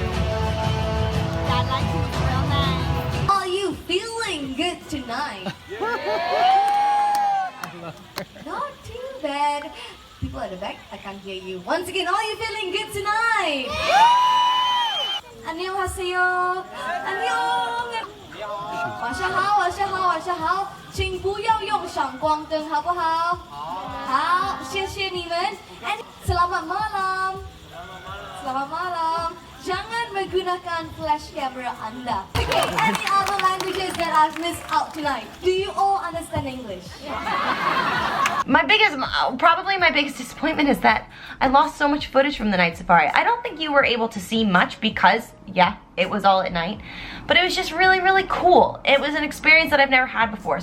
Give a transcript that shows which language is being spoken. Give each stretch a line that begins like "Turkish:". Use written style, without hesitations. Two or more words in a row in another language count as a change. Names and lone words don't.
English: That like you was real nice. Are you feeling good tonight? I love her. Not too bad. People at the back, I can't hear you. Once again, are you feeling good tonight?
Korean: 안녕하세요. 안녕.
Chinese: 晚上好，晚上好，晚上好。请不要用闪光灯，好不好？好，谢谢你们。And
Malay: selamat malam. Selamat malam. Jangan menggunakan flash camera Anda.
English: Okay, any other languages that I've missed out tonight? Do you all understand English? Probably my biggest disappointment is that I lost so much footage from the Night Safari. I don't think you were able to see much because, yeah, it was all at night. But it was just really, really cool. It was an experience that I've never had before.